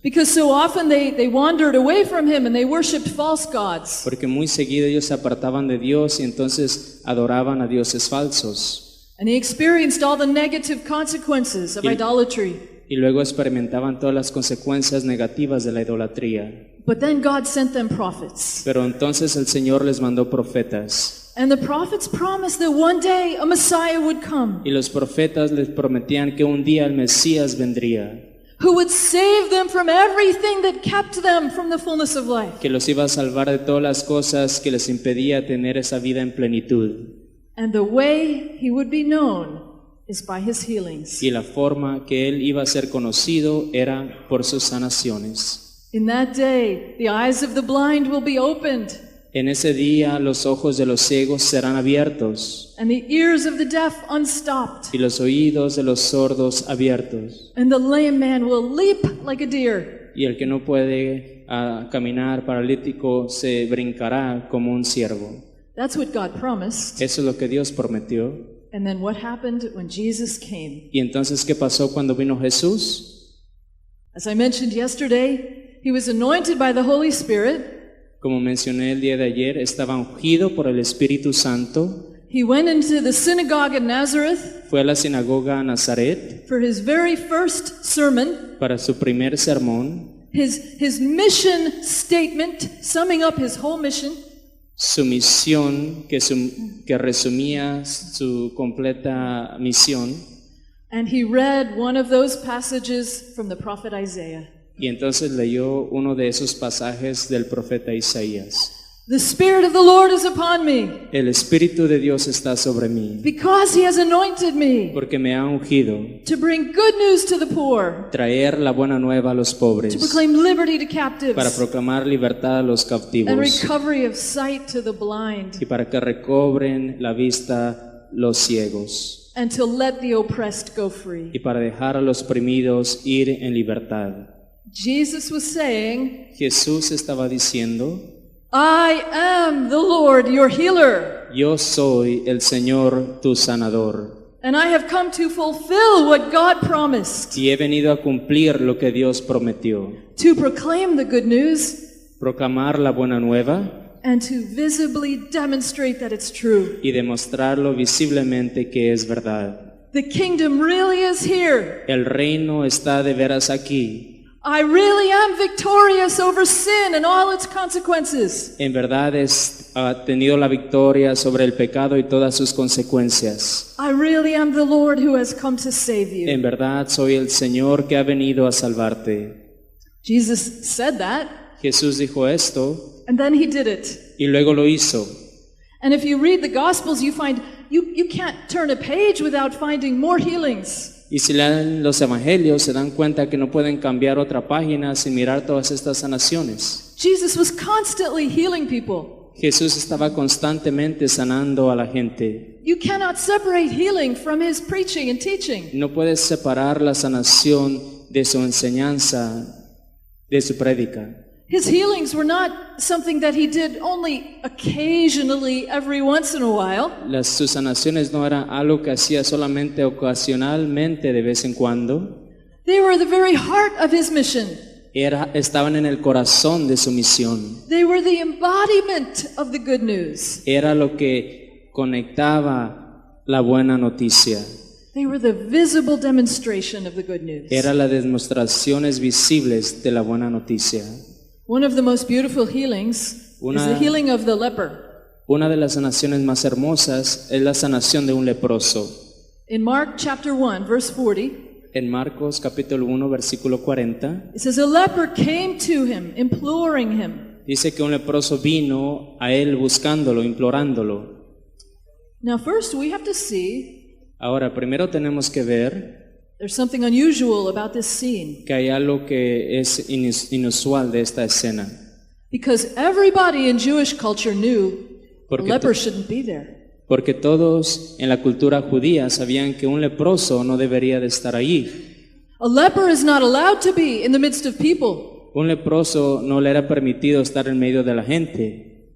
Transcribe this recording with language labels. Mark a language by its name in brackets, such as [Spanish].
[English] because so often they wandered away from Him and they worshipped false gods. [Spanish] porque muy seguido ellos se apartaban de Dios y entonces adoraban a dioses falsos. [English] And they experienced all the negative consequences of idolatry. [Spanish] Y luego experimentaban todas las consecuencias negativas de la idolatría. [English] But then God sent them prophets. [Spanish] Pero entonces el Señor les mandó profetas. [English] And the prophets promised that one day a Messiah would come [Spanish] Y los profetas les prometían que un día el Mesías vendría, [English] who would save them from everything that kept them from the fullness of life. [Spanish] que los iba a salvar de todas las cosas que les impedía tener esa vida en plenitud. [English] And the way He would be known is by His healings. [Spanish] Y la forma que él iba a ser conocido era por sus sanaciones. [English] In that day, the eyes of the blind will be opened, [Spanish] En ese día los ojos de los ciegos serán abiertos [English] and the ears of the deaf unstopped, [Spanish] y los oídos de los sordos abiertos. [English] and the lame man will leap like a deer. [Spanish] Y el que no puede caminar paralítico se brincará como un ciervo. [English] That's what God promised. [Spanish] Eso es lo que Dios prometió. [English] And then what happened when Jesus came? [Spanish] ¿Y entonces qué pasó cuando vino Jesús? [English] As I mentioned yesterday, He was anointed by the Holy Spirit. [Spanish] Como mencioné el día de ayer, estaba ungido por el Espíritu Santo. [English] He went into the synagogue in Nazareth [Spanish] Fue a la sinagoga a Nazaret [English] for His very first sermon. [Spanish] para su primer sermón. [English] His mission statement, summing up His whole mission. [Spanish] Su misión, que resumía su completa misión. [English] And He read one of those passages from the prophet Isaiah. [Spanish] Y entonces leyó uno de esos pasajes del profeta Isaías. [English] The Spirit of the Lord is upon me, [Spanish] El Espíritu de Dios está sobre mí, [English] because He has anointed me [Spanish] porque me ha ungido [English] to bring good news to the poor, [Spanish] traer la buena nueva a los [English] to [Spanish] pobres, [English] proclaim liberty to [Spanish] para [English] captives, [Spanish] proclamar libertad a los [English] and [Spanish] cautivos [English] recovery of sight to the blind, [Spanish] y para que recobren la vista los ciegos [English] and to let the oppressed go free. [Spanish] y para dejar a los oprimidos ir en libertad. [English] Jesus was saying, [Spanish] Jesús estaba diciendo, [English] I am the Lord, your healer, [Spanish] yo soy el Señor tu sanador [English] and I have come to fulfill what God promised, [Spanish] y he venido a cumplir lo que Dios prometió, [English] to proclaim the good news [Spanish] proclamar la buena nueva [English] and to visibly demonstrate that it's true. [Spanish] y demostrarlo visiblemente que es verdad. [English] The kingdom really is here. [Spanish] El reino está de veras aquí. [English] I really am victorious over sin and all its consequences. [Spanish] En verdad ha tenido la victoria sobre el pecado y todas sus consecuencias. [English] I really am the Lord who has come to save you. [Spanish] En verdad soy el Señor que ha venido a salvarte. [English] Jesus said that, [Spanish] Jesús dijo esto [English] and then he did it. [Spanish] y luego lo hizo. [English] And if you read the Gospels, you find you can't turn a page without finding more healings. [Spanish] Y si leen los evangelios se dan cuenta que no pueden cambiar otra página sin mirar todas estas sanaciones. [English] Jesus was constantly healing people. [Spanish] Jesús estaba constantemente sanando a la gente. [English] You cannot separate healing from his preaching and teaching. [Spanish] No puedes separar la sanación de su enseñanza, de su prédica. [English] His healings were not something that he did only occasionally every once in a while. [Spanish] Sus sanaciones no eran algo que hacía solamente ocasionalmente de vez en cuando. [English] They were the very heart of his mission. [Spanish] Estaban en el corazón de su misión. [English] They were the embodiment of the good news. [Spanish] Era lo que conectaba la buena noticia. [English] They were the visible demonstration of the good news. [Spanish] Era las demostraciones visibles de la buena noticia. [English] One of the most beautiful healings is the healing of the leper. [Spanish] Una de las sanaciones más hermosas es la sanación de un leproso. [English] In Mark chapter 1, verse 40, [Spanish] En Marcos capítulo 1 versículo 40 [English] it says, a leper came to him, imploring him. [Spanish] dice que un leproso vino a él buscándolo, implorándolo. [English] Now first we have to see [Spanish] Ahora, primero tenemos que ver [English] there's something unusual about this scene. [Spanish] que hay algo que es inusual de esta escena. [English] Because everybody in Jewish culture knew a [Spanish] Porque [English] leper shouldn't be there. [Spanish] Porque todos en la cultura judía sabían que un leproso no debería de estar allí. [English] A leper is not allowed to be in the midst of people. [Spanish] Un leproso no le era permitido estar en medio de la gente.